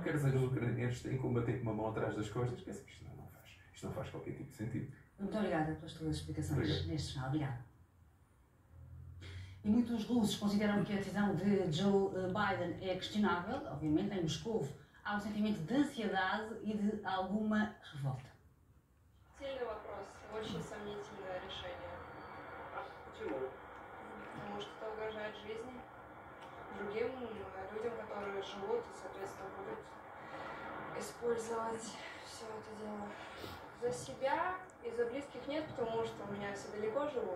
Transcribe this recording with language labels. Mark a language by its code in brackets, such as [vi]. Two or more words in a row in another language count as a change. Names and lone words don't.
[pt] Quer dizer, os ucranianos têm que combater com uma mão atrás das costas. Quer dizer, isto não faz qualquer tipo de sentido. Muito obrigada pelas tuas explicações neste jornal. Obrigada. E muitos russos consideram que a decisão de Joe Biden é questionável. Obviamente, em Moscou há um sentimento de ansiedade e de alguma revolta. [ru] Сильный вопрос. Очень сомнительное решение. Почему? Потому что это угрожает жизни другим людям, которые живут и, соответственно, будут использовать все это дело за себя и за близких нет, потому что у меня все далеко живут.